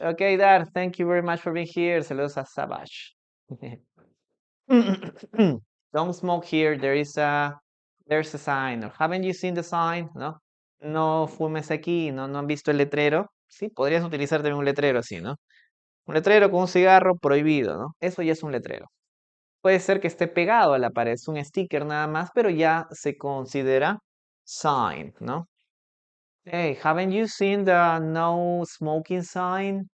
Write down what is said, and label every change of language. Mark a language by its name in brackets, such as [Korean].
[English] Ok, Dar, thank you very much for being here. [Spanish] Saludos a Savage. [English] Don't smoke here. There's a sign. Haven't you seen the sign? [Spanish] ¿No? No fumes aquí. ¿No han visto el letrero? Sí, podrías utilizar también un letrero así, ¿no? Un letrero con un cigarro prohibido, ¿no? Eso ya es un letrero. Puede ser que esté pegado a la pared, es un sticker nada más, pero ya se considera sign, ¿no? [English] Hey, haven't you seen the no smoking sign?